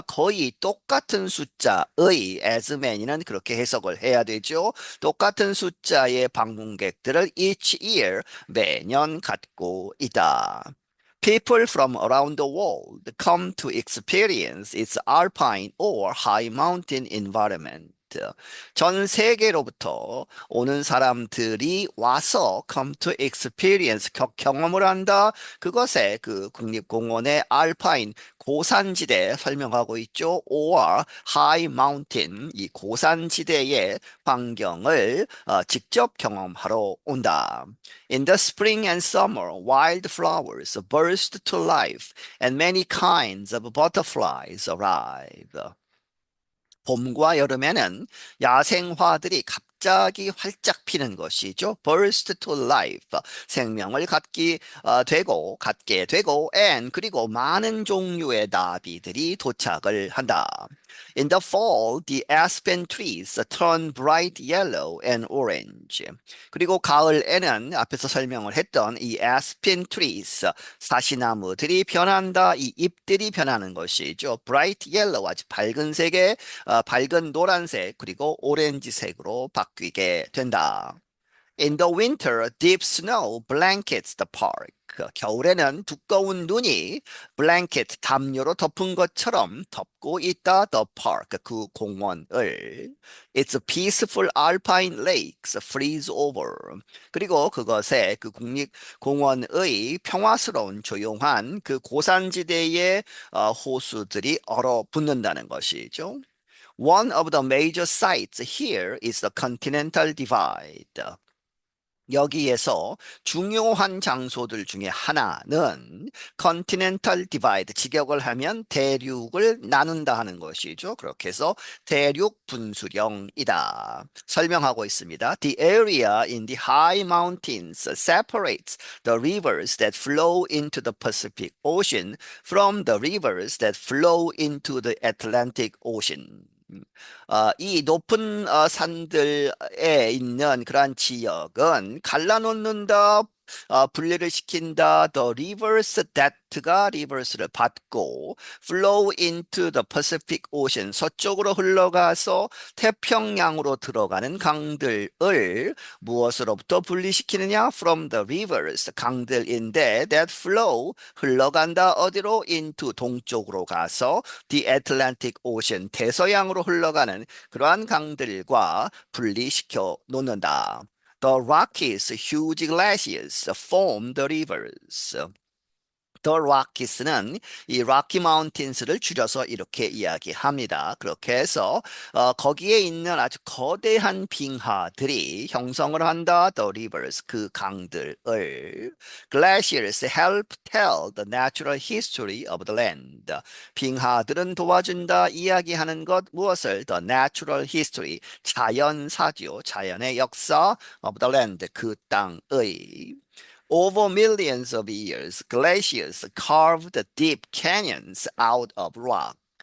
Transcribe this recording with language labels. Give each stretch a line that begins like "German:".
Korean: 거의 똑같은 숫자의 as many는 그렇게 해석을 해야 되죠. 똑같은 숫자의 방문객들을 each year 매년 갖고 있다.
English: People from around the world come to experience its alpine or high mountain environment.
Korean: 전 세계로부터 오는 사람들이 와서
English: come to experience
Korean: 경험을 한다. 그것에 그 국립공원의 알파인 고산지대 설명하고 있죠.
English: or high mountain
Korean: 이 고산지대의 환경을 직접 경험하러 온다.
English: In the spring and summer, wildflowers burst to life and many kinds of butterflies arrive.
Korean: 봄과 여름에는 야생화들이 갑자기 활짝 피는 것이죠.
English: burst to life.
Korean: 생명을 갖게 되고, and 그리고 많은 종류의 나비들이 도착을 한다.
English: In the fall, the aspen trees turn bright yellow and orange.
Korean: 그리고 가을에는 앞에서 설명을 했던 이 aspen trees, 사시나무들이 변한다. 이 잎들이 변하는 것이죠.
English: bright yellow,
Korean: 아주 밝은 색의 밝은 노란색 그리고 오렌지색으로 바뀌게 된다.
English: In the winter, deep snow blankets the park.
Korean: 겨울에는 두꺼운 눈이 블랭켓 담요로 덮은 것처럼 덮고 있다.
English: The park
Korean: 그 공원을.
English: Its peaceful alpine lakes freeze over.
Korean: 그리고 그것에 그 국립공원의 평화스러운 조용한 그 고산지대의 호수들이 얼어붙는다는 것이죠.
English: One of the major sites here is the Continental Divide.
Korean: 여기에서 중요한 장소들 중에 하나는 Continental Divide, 직역을 하면 대륙을 나눈다 하는 것이죠. 그렇게 해서 대륙 분수령이다. 설명하고 있습니다.
English: The area in the high mountains separates the rivers that flow into the Pacific Ocean from the rivers that flow into the Atlantic Ocean.
Korean: 이 높은 산들에 있는 그러한 지역은 갈라놓는다, 분리를 시킨다. The rivers that가 rivers를 받고
English: flow into the Pacific Ocean,
Korean: 서쪽으로 흘러가서 태평양으로 들어가는 강들을 무엇으로부터 분리시키느냐?
English: From the rivers,
Korean: 강들인데
English: that flow,
Korean: 흘러간다. 어디로? Into, 동쪽으로 가서
English: the Atlantic Ocean,
Korean: 대서양으로 흘러가는 그러한 강들과 분리시켜 놓는다.
English: The Rockies, huge glaciers form the rivers.
Korean: The Rockes는 이 Rocky Mountains를 줄여서 이렇게 이야기합니다. 그렇게 해서 거기에 있는 아주 거대한 빙하들이 형성을 한다.
English: The rivers,
Korean: 그 강들을.
English: Glaciers help tell the natural history of the land.
Korean: 빙하들은 도와준다, 이야기하는 것 무엇을?
English: The natural history,
Korean: 자연사죠. 자연의 역사
English: of the land,
Korean: 그 땅의.
English: Over millions of years, glaciers carved deep canyons out of rock.